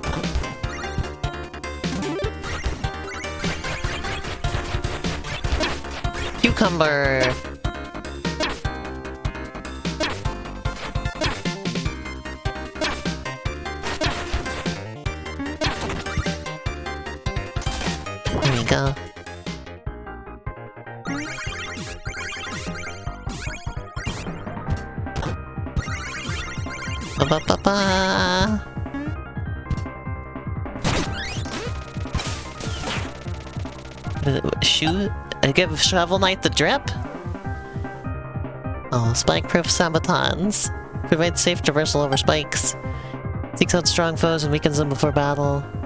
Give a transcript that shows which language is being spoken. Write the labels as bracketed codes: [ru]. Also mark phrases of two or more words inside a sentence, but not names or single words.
[en] Cucumber! There we go. Ba-ba-ba-ba! Shoot? I give Shovel Knight the drip? Oh, spike-proof sabatons. Provides safe traversal over spikes. Seeks out strong foes and weakens them before battle.